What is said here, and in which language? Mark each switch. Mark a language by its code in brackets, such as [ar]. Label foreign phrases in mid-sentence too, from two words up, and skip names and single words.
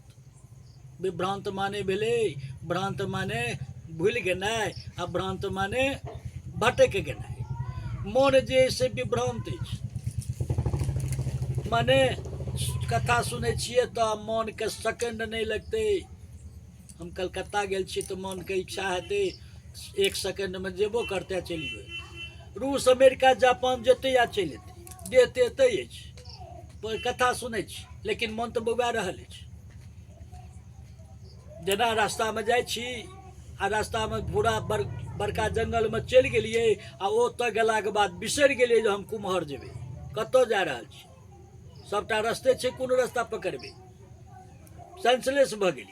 [mai] विभ्रांत माने भेलै, भ्रांत माने भूलि गेनाइ, आ भ्रांत माने भटक गेनाइ। मोन जे अइ से विभ्रांत अछि, माने कथा सुनै छियै तऽ मोनके सेकेंड नहीं लगते। हम कलकत्ता गेल छी तऽ मोनके इच्छा हेतै 1 सेकेंड में जेबो करते चलि जेबै। रूस अमेरिका जापान जेतै या चलि एतै, देह तऽ एतै अछि, पर कथा सुनै छी लेकिन मन तऽ बौआ रहल अछि। जेना रास्तामे जाइ छी आ रास्तामे पूरा बड़का जंगलमे चलि गेलियै आ ओतऽ गेलाके बाद बिसरि गेलियै जे हम कुम्हर जेबै, कतऽ जा रहल छी, सबटा रस्ते छै, कोन रास्ता पकड़बै, सेंसलेस भऽ गेलियै।